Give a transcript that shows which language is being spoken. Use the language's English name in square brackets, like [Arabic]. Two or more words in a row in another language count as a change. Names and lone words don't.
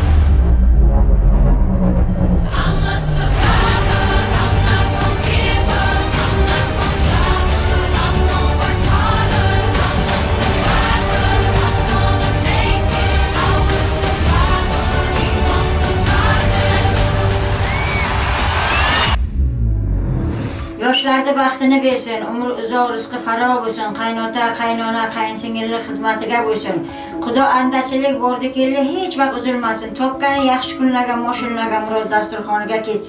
[English] I'm a survivor. I'm not gonna give up. I'm not gonna stop her. I'm gonna work harder. I'm a survivor. I'm gonna make it. I will survive. Keep on surviving. [Uzbek] Yoshlarda baxtini bersin, umr uzoq, rizqi faroq bo'lsin, qaynota, qaynona, qayinsingilli xizmatiga bo'lsin. Xudo andachilik bordi keldi, hech vaqt uzilmasin. Topgani yaxshi kunlarga, moshinlarga, murod dasturxoniga ketsin.